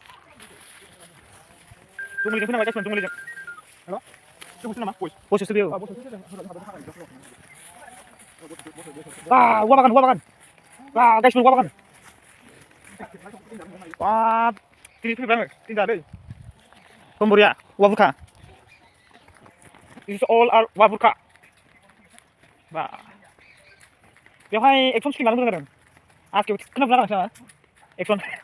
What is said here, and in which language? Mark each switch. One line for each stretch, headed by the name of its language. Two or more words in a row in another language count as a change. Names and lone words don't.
Bodo: दुमलिजों फैनांबाय गासिबो दुमलिजों हेल' नामा बयसोसो बेयो औवा बागान गासिबो औवा बागान बाब दिनै फैबाय आङो दिनै जादों सम्बरिया औवा बुरखा
English: This is all our
Bodo: औवा बुरखा बा बेवहाय
English: action screen
Bodo: लानो मोजां जादों आजकेयाव खोनाब्ला गालांसै नामा एक्सन